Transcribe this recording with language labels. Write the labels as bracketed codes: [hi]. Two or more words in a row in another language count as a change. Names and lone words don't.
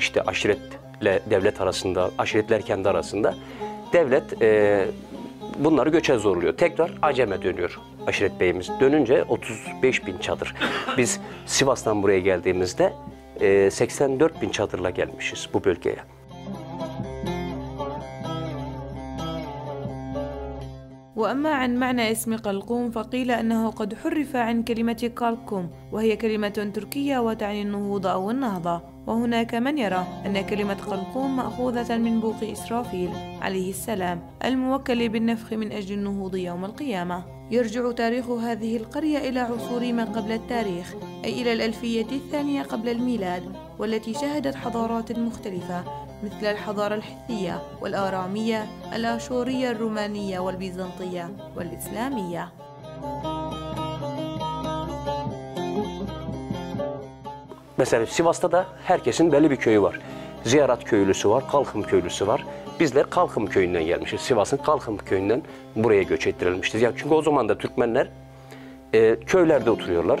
[tr] İşte aşiretle devlet arasında, aşiretler kendi arasında. Devlet bunları göçe zorluyor. Tekrar Acem'e dönüyor aşiret beyimiz. Dönünce 35.000 çadır. Biz Sivas'tan buraya geldiğimizde 84.000 çadırla gelmişiz bu bölgeye. [ar] وأما عن معنى اسم قلقوم فقيل أنه قد حرف عن كلمة قلقم وهي كلمة تركية وتعني النهوض أو النهضة، وهناك من يرى أن كلمة قلقوم مأخوذة من بوق إسرافيل عليه السلام الموكل بالنفخ من أجل النهوض يوم القيامة. يرجع تاريخ هذه القرية إلى عصور ما قبل التاريخ، أي إلى الألفية الثانية قبل الميلاد، والتي شهدت حضارات مختلفة مثل الحضارة الحثية والآرامية الآشورية الرومانية والبيزنطية والإسلامية. [tr] Mesela Sivas'ta da herkesin belli bir köyü var. Ziyarat köylüsü var, Kalkım köylüsü var. Bizler Kalkım köyünden gelmişiz. Sivas'ın Kalkım köyünden buraya göç ettirilmişiz. Yani çünkü o zaman da Türkmenler köylerde oturuyorlar.